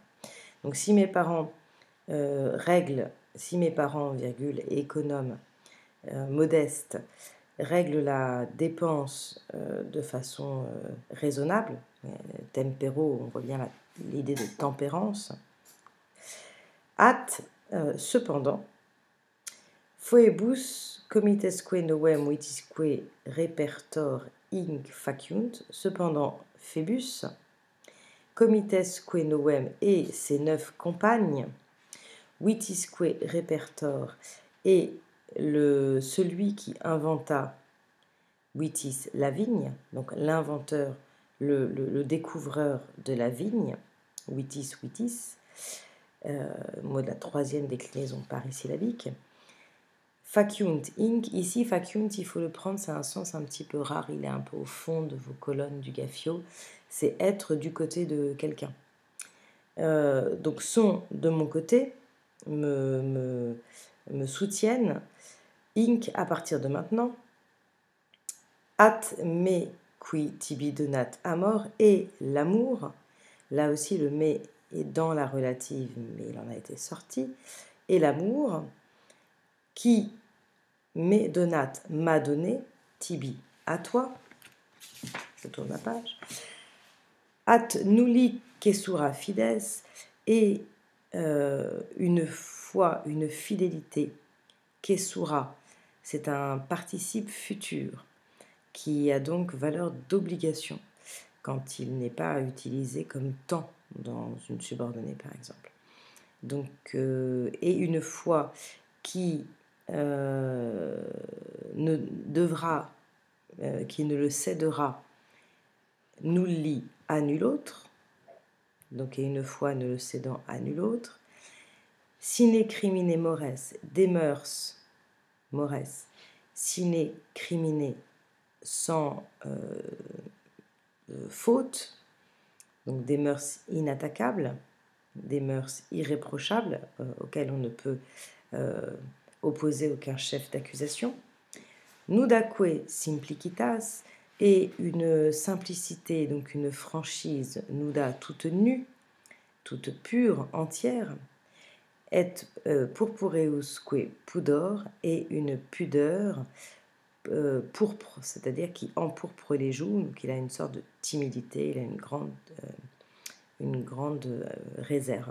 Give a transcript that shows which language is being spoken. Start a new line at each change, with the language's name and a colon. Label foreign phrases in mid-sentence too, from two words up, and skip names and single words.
French: Donc si mes parents si mes parents, virgule, économes, modestes, règlent la dépense de façon raisonnable, tempero, on revient à l'idée de tempérance, cependant,
Latin: foebus comitesque novem vitisque repertor inc faciunt,
French: cependant Phébus,
Latin: comitesque novem
French: et ses 9 compagnes,
Latin: vitisque repertor,
French: et celui qui inventa vitis, la vigne, donc l'inventeur, le découvreur de la vigne, vitis, mot de la troisième déclinaison parisyllabique.
Latin: Faciunt inc,
French: ici faciunt, il faut le prendre, c'est un sens un petit peu rare, il est un peu au fond de vos colonnes du Gaffio, c'est être du côté de quelqu'un. Donc sont de mon côté, me soutiennent, inc à partir de maintenant,
Latin: at me qui tibi donat amor, et
French: l'amour, là aussi le me est dans la relative, mais il en a été sorti, et l'amour qui
Latin: me donat
French: m'a donné, tibi à toi, je tourne la page,
Latin: at nulli cessura fides,
French: et une foi, une fidélité, cessura, c'est un participe futur qui a donc valeur d'obligation quand il n'est pas utilisé comme temps dans une subordonnée par exemple. Donc, et une foi qui ne devra, qui ne le cédera nulli à nul autre, donc et une foi ne le cédant à nul autre,
Latin: sine crimine mores,
French: des mœurs, mores,
Latin: sine crimine,
French: sans faute, donc des mœurs inattaquables, des mœurs irréprochables auxquelles on ne peut opposer aucun chef d'accusation.
Latin: Nudaque simplicitas,
French: et une simplicité, donc une franchise, nuda toute nue, toute pure, entière, et
Latin: purpureusque pudor,
French: et une pudeur pourpre, c'est-à-dire qui empourpre les joues, donc il a une sorte de timidité, il a une grande réserve.